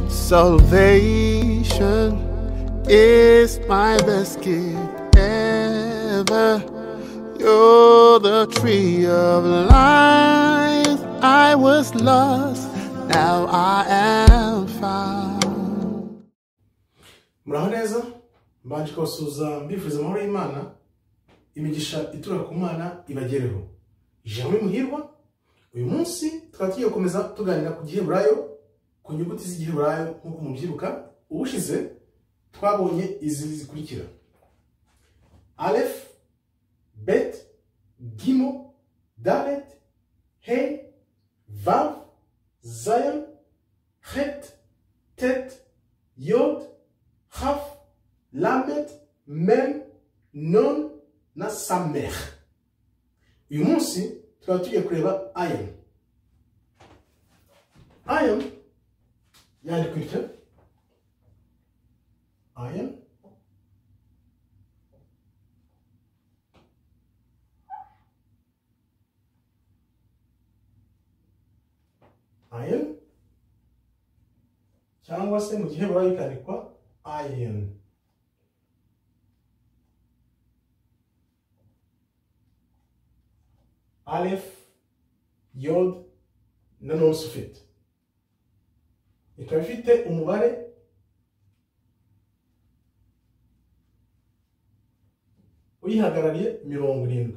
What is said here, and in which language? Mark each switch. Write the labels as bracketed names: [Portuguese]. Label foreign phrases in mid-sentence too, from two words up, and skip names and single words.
[English] Salvation is my best gift ever. You're the tree of life. I was lost, now I am found. [Kinyarwanda] Muraho neza, mbanje kubasuhuza mbifuriza amahoro y'Imana, imigisha ituruka ku Mana ibagereho. Ijambo muhirwa, uyu munsi tukaba tugiye gukomeza tuganira ku Giheburayo, ku nyuguti z'Igiheburayo nk'uko mubyibuka. Ubushize twabonye izi zikurikira: Aleph, Bet, Gimo, Dalet, He, Vav, Zayin, Het, Tet, Yod, Chaf, Lamet, Mem, Non na Samer. Uyu munsi tukaba tugiye kureba Ayin. Ayin yandikwa itya: Ayin, Ayin, cyangwa se mu Giheburayo ikandikwa Ayin. Aleph, Yod na Nun Sufit. Ikaba ifite umubare uyihagarariye 70.